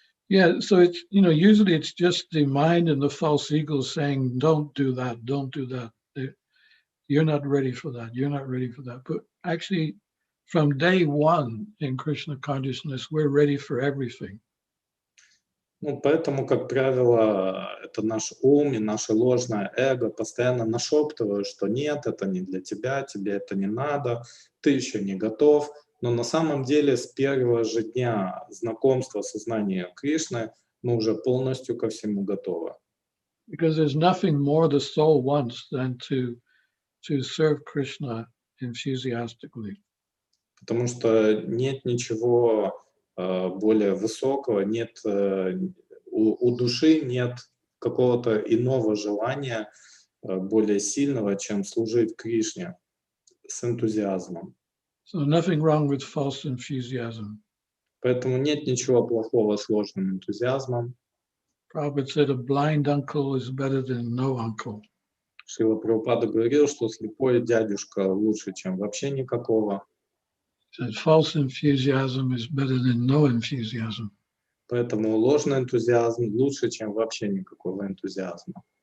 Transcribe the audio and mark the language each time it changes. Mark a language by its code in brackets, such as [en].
[en] Yeah, so it's, usually it's just the mind and the false ego saying, don't do that, don't do that. You're not ready for that, you're not ready for that. But actually, from day one in Krishna Consciousness, we're ready for everything. [ru] Ну, поэтому, как правило, это наш ум и наше ложное эго постоянно нашептывают, что нет, это не для тебя, тебе это не надо, ты еще не готов. Но на самом деле с первого же дня знакомства с сознанием Кришны мы уже полностью ко всему готовы. [en] Because there's nothing more the soul wants than to serve Krishna enthusiastically. [ru] Потому что нет ничего более высокого, нет у души нет какого-то иного желания более сильного, чем служить Кришне с энтузиазмом. [en] So nothing wrong with false enthusiasm. [ru] Поэтому нет ничего плохого с ложным энтузиазмом. [en] Prabhupada said a blind uncle is better than no uncle. [ru] Шрила Прабхупада говорил, что слепой дядюшка лучше, чем вообще никакого. [en] Said false enthusiasm is better than no enthusiasm. [ru] Поэтому ложный энтузиазм лучше, чем вообще никакого энтузиазма.